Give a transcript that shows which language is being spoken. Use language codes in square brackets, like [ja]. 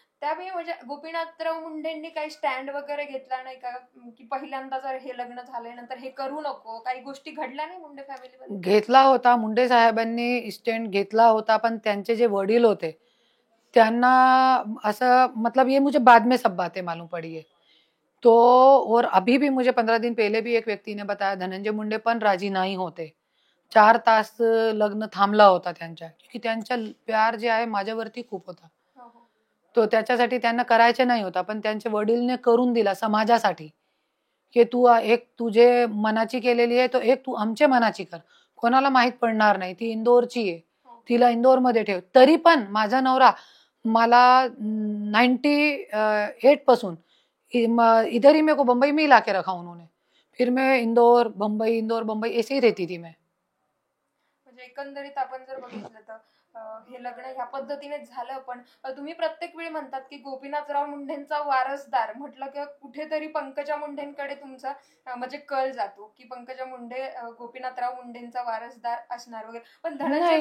[mr] त्यावेळी म्हणजे गोपीनाथराव मुंडेंनी काही स्टँड वगैरे घेतला नाही का, की पहिल्यांदा जर हे लग्न झालंय नंतर हे करू नको, काही गोष्टी घडल्या नाही मुंडे फॅमिलीमध्ये? घेतला होता. मुंडे साहेबांनी स्टँड घेतला होता, पण त्यांचे जे वडील होते, त्यांना असं [hi] मतलब ये मुझे बाद में सब बातें मालूम पड़ी है. तो और अभी भी मुझे 15 दिन पहले भी एक व्यक्ति ने बताया, धनंजय मुंडे [mr] पण राजी नाही होते. 4 तास लग्न थांबला होता त्यांच्या, की त्यांचा प्यार जे आहे माझ्यावरती खूप होता. हो, हो. तो त्याच्यासाठी त्यांना करायचे नाही होता, पण त्यांच्या वडीलने करून दिला समाजासाठी, की तू एक तुझे मनाची केलेली आहे, तो एक तू आमच्या मनाची कर. कोणाला माहित पडणार नाही. ती इंदोरची आहे. हो. तिला इंदोरमध्ये ठेव. तरी पण माझा नवरा मला 98 पासून [hi] इधर ही मेरे को बम्बई में ही लाके रखा उन्होंने. फिर मैं इंदौर बम्बई ऐसे ही रहती थी मैं. [mr] म्हणजे एकंदरीत आपण जर बघितलं तर हे लग्न ह्या पद्धतीने झालं, पण तुम्ही प्रत्येक वेळी म्हणतात की गोपीनाथराव मुंडेंचा वारसदार म्हटलं की कुठेतरी पंकजा मुंडेंकडे तुमचा म्हणजे कल जातो की पंकजा मुंडे गोपीनाथराव मुंडेंचा वारसदार असणार वगैरे, पण धनंजय